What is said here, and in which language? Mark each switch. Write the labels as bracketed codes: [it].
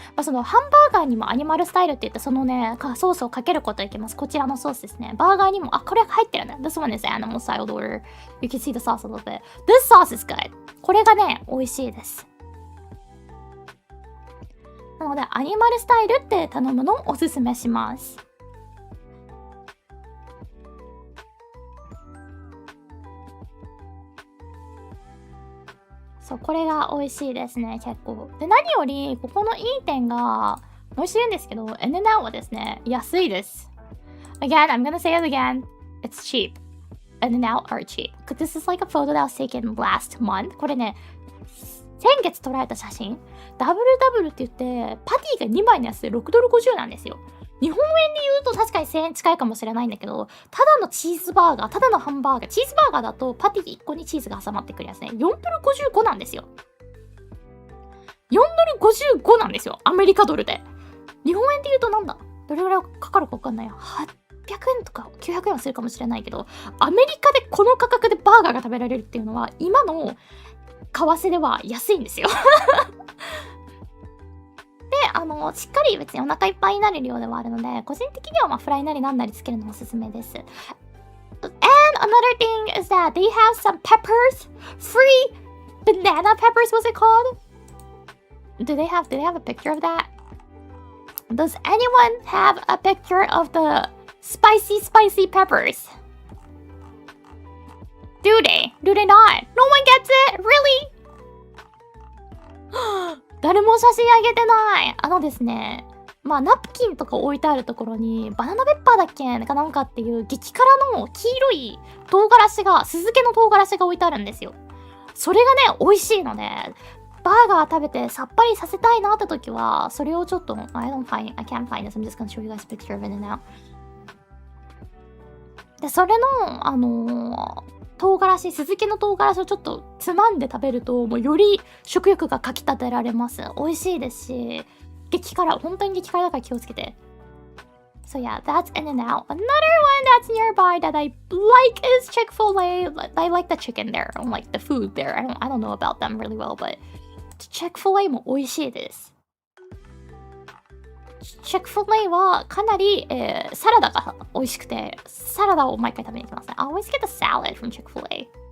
[ja] そのハンバーガーにもアニマルスタイルって言ってそのねソースをかけることができます。こちらのソースですね。バーガーにもこれ入ってるね。 [en] This one is animal style order. You can see the sauce a little bit. This sauce is good. [ja] これがね美味しいです。なのでアニマルスタイルって頼むのをおすすめします。そう、これが美味しいですね、結構。で、何より、ここのいい点が、美味しいんですけど、In-N-Out はですね、安いです。 [en] Again, I'm gonna say it again. It's cheap. In-N-Out are cheap. This is like a photo that was taken last month. [ja] これね、先月撮られた写真。ダブルって言って、パティが2枚のやつで$6.50なんですよ。日本円で言うと確かに1000円近いかもしれないんだけど、ただのチーズバーガー、ただのハンバーガー、チーズバーガーだとパティ1個にチーズが挟まってくるやつね。 $4.55なんですよ。$4.55なんですよ。アメリカドルで。日本円で言うとなんだ？どれぐらいかかるか分かんないや。800円とか900円はするかもしれないけど、アメリカでこの価格でバーガーが食べられるっていうのは、今の為替では安いんですよ。で、しっかり別にお腹いっぱいになる量ではあるので、個人的にはフライなりなんなりつけるのもおすすめです。 [en] And another thing is that they have some peppers, free banana peppers, what's it called? Do they have a picture of that? Does anyone have a picture of the spicy peppers? Do they? Do they not? No one gets it? Really? [ja] 誰も写真あげてない。ですね、ナプキンとか置いてあるところにバナナペッパーだっけなんかっていう激辛の黄色い唐辛子が、酢漬けの唐辛子が置いてあるんですよ。それがね、美味しいので、バーガー食べてさっぱりさせたいなって時は、それをちょっと、 [en] I can't find this. I'm just gonna show you guys a picture of it now. [ja] で、それの、唐辛子、酢漬けの唐辛子をちょっとつまんで食べると、もうより食欲がかきたてられます。美味しいですし、激辛、本当に激辛だから気をつけて。 [en] So yeah, that's In-N-Out. Another one that's nearby that I like is Chick-fil-A. I like the chicken there. I like the food there. I don't know about them really well, but Chick-fil-A [ja] も美味しいです。 Chick-fil-A はかなり、サラダが美味しくて、サラダを毎回食べに行きますね。 [en] I always get the salad from Chick-fil-A.